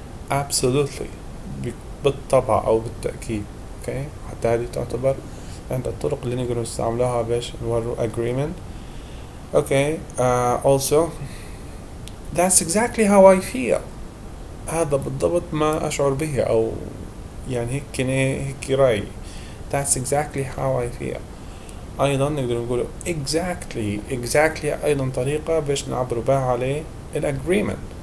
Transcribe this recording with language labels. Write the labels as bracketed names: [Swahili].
[Arabic] Absolutely، بالطبع أو بالتأكيد. Okay، حتى هذه تعتبر عند الطرق اللي نقدر نستعملها باش نورو agreement. [English] Okay, also that's exactly how I feel. [Arabic] هذا بالضبط ما أشعر به، أو يعني هيك رأي. [English] That's exactly how I feel. [Arabic] أيضا نقدر نقول exactly أيضا طريقة باش نعبر بها عليه agreement.